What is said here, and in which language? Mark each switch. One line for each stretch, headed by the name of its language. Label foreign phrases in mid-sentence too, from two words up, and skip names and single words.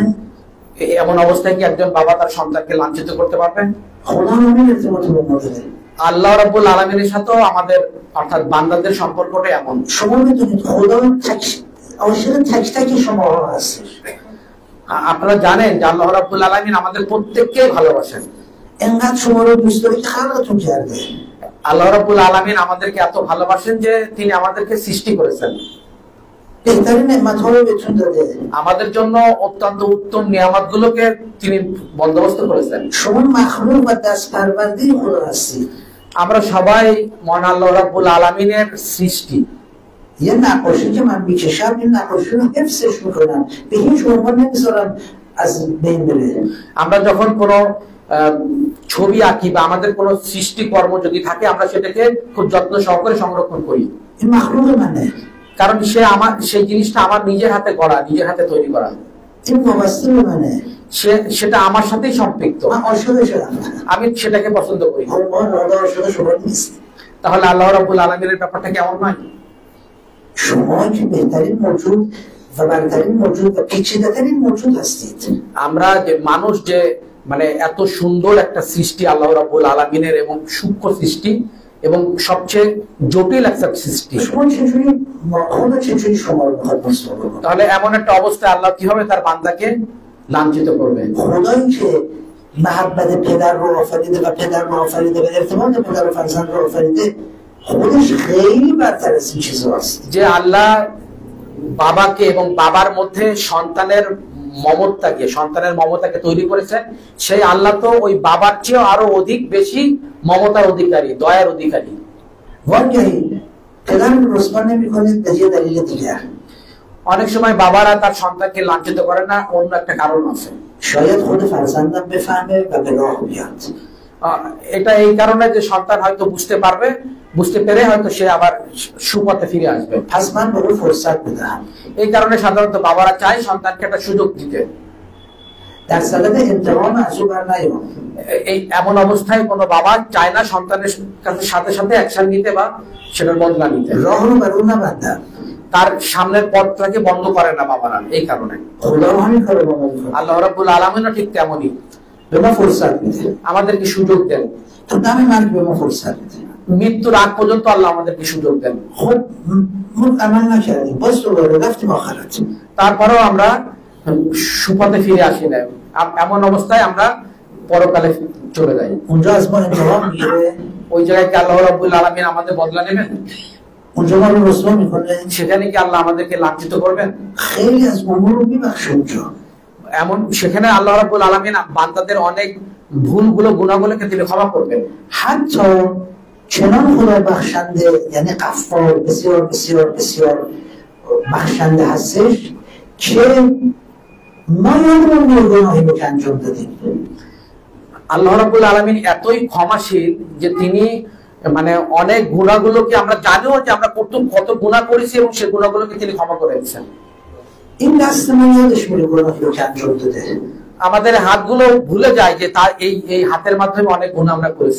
Bangla: এমন অবস্থায় কি একজন বাবা তার সন্তানকে লাঞ্ছিত করতে পারবে?
Persian: خدا همین ارتباط با ما داره.
Arabic: الله رب العالمين
Bangla: সাথেও আমাদের অর্থাৎ বান্দাদের সম্পর্কটা এমন।
Persian: شما میدونید خدا عاشق تک تک شماها هستش.
Bangla: আপনারা জানেন যে
Arabic: الله رب العالمين
Bangla: আমাদের প্রত্যেককে ভালোবাসেন।
Persian: انقدر شما رو دوست داره که خلقتون کرده.
Arabic: الله رب العالمين
Bangla: আমাদেরকে এত ভালোবাসেন যে তিনি আমাদেরকে সৃষ্টি করেছেন।
Persian: بهترین نعمت‌ها رو بهتون داده.
Bangla: আমাদের জন্য অত্যন্ত উত্তম নিয়ামতগুলোকে তিনি বন্দোবস্ত করেছেন।
Persian: شما مخلوق و دست پرورده خدا هستید.
Bangla: আমরা সবাই মহান
Arabic: الله رب العالمين
Bangla: সৃষ্টি।
Persian: یه نقاشی که من میکشم این نقاشی رو حفظش میکنم به هیچ عنوان نمیذارم از بین بره.
Bangla: আমরা যখন কোনো ছবি আঁকি বা আমাদের কোনো সৃষ্টি কর্ম যদি থাকে আমরা সেটাকে খুব যত্ন সহকারে সংরক্ষণ করি।
Persian: این مخلوق منه.
Bangla: কারণ সেই জিনিসটা আমার নিজের হাতে গড়া, নিজের হাতে তৈরি করা।
Persian: این وابسته به منه.
Bangla: সেটা আমার সাথেই সম্পৃক্ত।
Persian: من عاشقشم.
Bangla: আমি সেটাকে পছন্দ করি।
Persian: ما عاشق شما نیست.
Bangla: তাহলে
Arabic: الله رب العالمين
Bangla: ব্যাপারটা কেমন নয়?
Persian: شما که بهترین موجود و برترین موجود و پیچیده‌ترین موجود هستید.
Bangla: আমরা যে মানুষ যে মানে এত সুন্দর একটা সৃষ্টি
Arabic: الله رب العالمين
Bangla: এবং সূক্ষ্ম সৃষ্টি এবং সবচেয়ে জটিল একটা সৃষ্টি।
Persian: شما چجوری خدا چجوری شما رو میخواد رسوا کنه؟
Bangla: তাহলে এমন একটা অবস্থায় আল্লাহ কিভাবে তার বান্দাকে লাঞ্ছিত করবে?
Persian: خدایی که محبت پدر رو آفریده و پدر رو آفریده و ارتباط پدر و فرزند رو آفریده خودش خیلی برتر از این چیزاست.
Bangla: যে আল্লাহ বাবাকে এবং বাবার মধ্যে সন্তানের মমতাকে তৈরি করেছেন, সেই আল্লাহ তো ওই বাবার চেয়ে আরো অধিক বেশি মমতার অধিকারী, দয়ার অধিকারী।
Persian: واقعی پدر رو رسوا نمی‌کنه به یه دلیل دیگر.
Bangla: অনেক সময় বাবারা তার সন্তানকে লাঞ্ছিত করে না, অন্য একটা কারণ আছে।
Persian: شاید خود فرزندم بفهمه و به راه بیاد.
Bangla: এটা এই কারণে যে সন্তান হয়তো বুঝতে পেরে হয়তো সে আবার সুপথে ফিরে আসবে।
Persian: پس من به او فرصت بدهم.
Bangla: এই কারণে সাধারণত বাবারা চায় সন্তানকে একটা সুযোগ দিতে।
Persian: در صدد انتقام از او بر نیام.
Bangla: এই এমন অবস্থায় কোনো বাবা চায় না সন্তানের কাছে সাথে সাথে অ্যাকশন নিতে বা সেটার বদলা নিতে।
Persian: راه رو بر او نبندم.
Bangla: তার সামনের পথটাকে বন্ধ করে না বাবারা, এই কারণে।
Persian: خدا همین کارو با ما میکنه.
Arabic: الله رب العالمين
Bangla: ঠিক তেমনই
Persian: به ما فرصت میده.
Bangla: আমাদেরকে সুযোগ দেন।
Persian: تا دم مرگ به ما فرصت میده.
Bangla: মৃত্যুর আগ পর্যন্ত আল্লাহ আমাদেরকে সুযোগ দেন।
Persian: خب ما عمل نکردیم. باز دوباره رفتیم آخرت.
Bangla: তারপরেও আমরা সুপথে ফিরে আসি না, এমন অবস্থায় আমরা পরকালে চলে যাই।
Persian: اونجا از ما انتقام میگیره.
Bangla: ওই জায়গায় কি
Arabic: الله رب العالمين
Bangla: আমাদের বদলা নেবেন?
Persian: اونجا ما رو رسوا میکنه.
Bangla: সেখানে কি আল্লাহ আমাদেরকে লাঞ্ছিত করবেন?
Persian: خیلی از امور رو میبخشه اونجا.
Bangla: এমন সেখানে
Arabic: الله رب العالمين
Bangla: বান্দাদের অনেক ভুলগুলো গুনাহগুলোকে তিনি ক্ষমা করবেন।
Persian: حتی چنان خدا بخشنده، یعنی غفار، بسیار بسیار بسیار بخشنده هستش که ما یادمون میاد گناهی رو که انجام دادیم.
Arabic: الله رب العالمين
Bangla: এতই ক্ষমাশীল যে তিনি মানে অনেক গুনাহগুলোকে আমরা জানিও যে আমরা কত গুনাহ করেছি এবং সেই গুনাহগুলোকে তিনি ক্ষমা করে দিয়েছেন।
Persian: این دست ما یادش میره گناهی رو که انجام داده.
Bangla: আমাদের হাতগুলো ভুলে যায় যে তার এই হাতের মাধ্যমে অনেক গুনাহ আমরা করেছি।